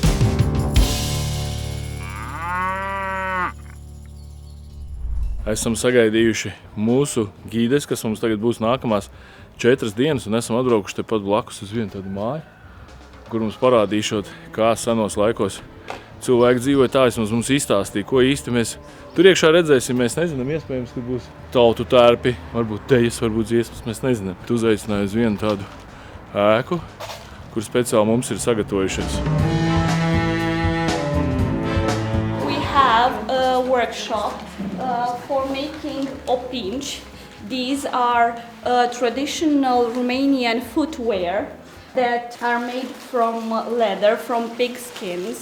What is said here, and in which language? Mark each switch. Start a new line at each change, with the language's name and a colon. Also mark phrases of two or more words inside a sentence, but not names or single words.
Latvian: Esam sagaidījuši mūsu gides, kas mums tagad būs nākamās 4 dienas, un esam atbraukuši tepat blakus uz vienu tādu māju, kur mums parādīšot, kā senos laikos cilvēki dzīvoja. Tā mums izstāstīja, ko īsti mēs tur iekšā redzēsim. Mēs nezinām, iespējams, ka būs tautu tērpi, varbūt tejas, varbūt dziesmas, mēs nezinām. Tu uzaicināji uz vienu tādu ēku, kur speciāli mums ir sagatavojušies.
English: We have a workshop for making opinci. These are traditional Romanian footwear that are made from leather, from pig skins.